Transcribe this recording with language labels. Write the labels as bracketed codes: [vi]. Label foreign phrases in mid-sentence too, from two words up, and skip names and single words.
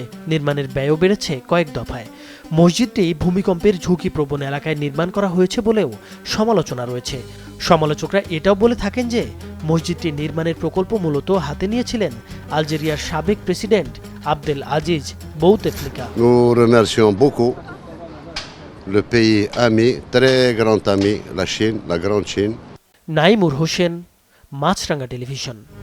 [bn] নির্মাণের ব্যয়ও বেড়েছে কয়েক দফায়। মসজিদটি ভূমিকম্পের ঝুঁকিপ্রবণ এলাকায় নির্মাণ করা হয়েছে বলেও সমালোচনা রয়েছে। সমালোচকরা এটাও বলে থাকেন যে মসজিদটি নির্মাণের প্রকল্প মূলত হাতে নিয়েছিলেন আলজেরিয়ার সাবেক প্রেসিডেন্ট আবদেল আজিজ বৌতেফ্লিকা। [fr] Nous remercions beaucoup le pays ami, très grand ami, la Chine, la grande Chine. [bn] নাইমুর হোসেন, মাছরাঙ্গা টেলিভিশন।